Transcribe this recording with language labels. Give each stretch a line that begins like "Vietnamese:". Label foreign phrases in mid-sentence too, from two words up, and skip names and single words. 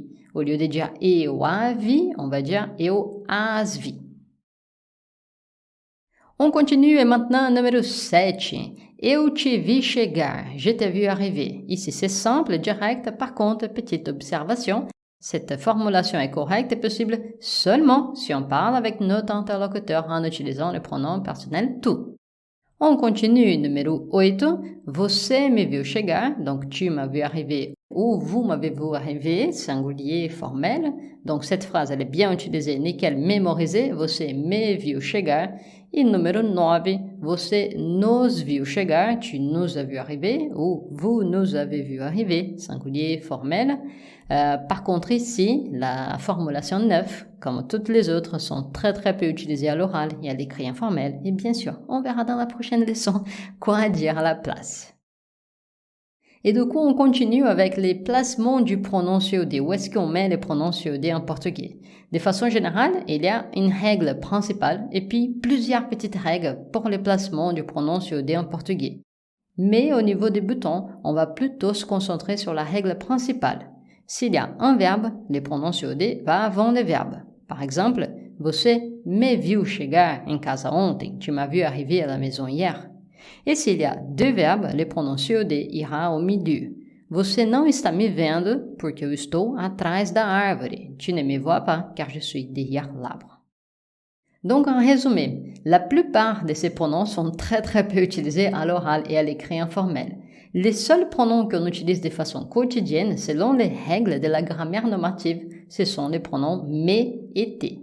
French: Au lieu de dire
Portuguese: eu a vi,
French: on va dire
Portuguese: eu as vi.
French: On continue et maintenant numéro 7.
Portuguese: Eu te vi chegar,
French: je t'ai vu arriver. Ici c'est simple, direct, par contre, petite observation. Cette formulation est correcte et possible seulement si on parle avec notre interlocuteur en utilisant le pronom personnel tu. On continue, numéro 8.
Portuguese: Você me viu chegar,
French: donc tu m'as vu arriver ou vous m'avez vu arriver, singulier formel. Donc cette phrase, elle est bien utilisée, nickel, mémorisée.
Portuguese: Você me viu chegar.
French: Et numéro 9.
Portuguese: Você nos viu chegar,
French: tu nous as vu arriver ou vous nous avez vu arriver, singulier formel. Par contre ici, la formulation 9, comme toutes les autres, sont très peu utilisées à l'oral et à l'écrit informel. Et bien sûr, on verra dans la prochaine leçon quoi dire à la place. Et du coup, on continue avec les placements du pronom COD. Où est-ce qu'on met les pronoms COD en portugais? De façon générale, il y a une règle principale et puis plusieurs petites règles pour les placements du pronom COD en portugais. Mais au niveau des boutons, on va plutôt se concentrer sur la règle principale. S'il y a un verbe, le pronom COD va avant le verbe. Par exemple,
Portuguese: você me viu chegar em casa ontem.
French: Tu m'as vu arriver à la maison hier. Et s'il y a deux verbes, le pronom COD ira au milieu.
Portuguese: Você não está me vendo porque eu estou atrás da árvore.
French: Tu ne me vois pas car je suis derrière l'arbre. Donc en résumé, la plupart de ces pronoms sont très peu utilisés à l'oral et à l'écrit informel. Les seuls pronoms qu'on utilise de façon quotidienne, selon les règles de la grammaire normative, ce sont les pronoms me et te.